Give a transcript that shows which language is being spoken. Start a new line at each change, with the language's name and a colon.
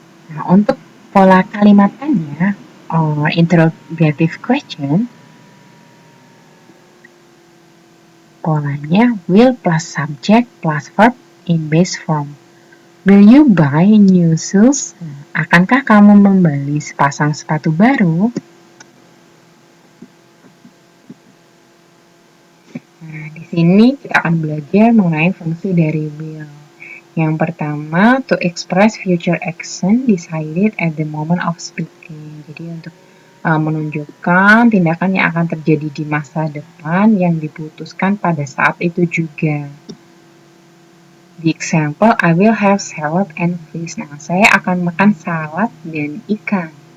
Indonesian: Nah, untuk pola kalimat tanya
English: or interrogative question,
Indonesian: polanya
English: will plus subject plus verb in base form. Will you buy new shoes?
Indonesian: Akankah kamu membeli sepasang sepatu baru? Nah, di sini kita akan belajar mengenai fungsi dari will. Yang pertama,
English: to express future action decided at the moment of speaking.
Indonesian: Jadi untuk menunjukkan tindakan yang akan terjadi di masa depan yang diputuskan pada saat itu juga.
English: The example, I will have salad and fish.
Indonesian: Nah, saya akan makan salad dan ikan.